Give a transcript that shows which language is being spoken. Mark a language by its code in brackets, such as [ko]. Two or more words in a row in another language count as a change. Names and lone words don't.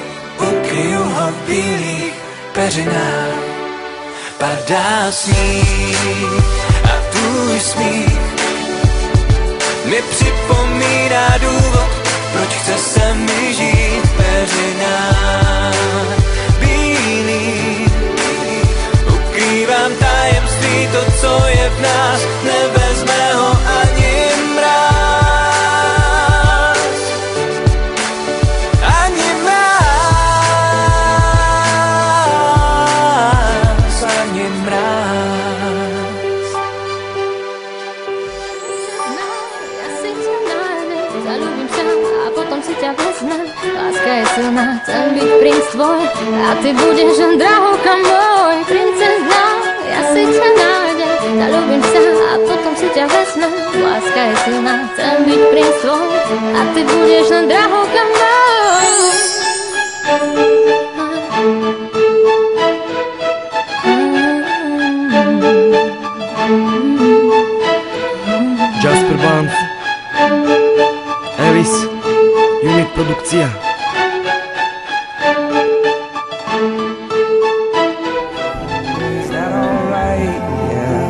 [cs] Ukryju ho v bílých peřinách, padá sníh a tvůj smích mi připomíná důvod, proč chce se mi žít. Peřinách bílý, ukrývám tajemství, to, co je v nás, nevezme ho ani mráz. Ani mráz, ani mráz. [sk] Ja si ťa nájdem, zalúbim sa a potom si ťa vezmem. Láska je silná, chcem byť princ tvoj a ty budeš len drahouka môj. Princezna, ja si ťa nájdem, zalúbim sa a potom si ťa vezmem. Láska je silná, chcem byť princ tvoj a ty budeš len drahouka môj. Jasper Band, Elvis, Unit Produkcia. [en] Is that alright? Yeah.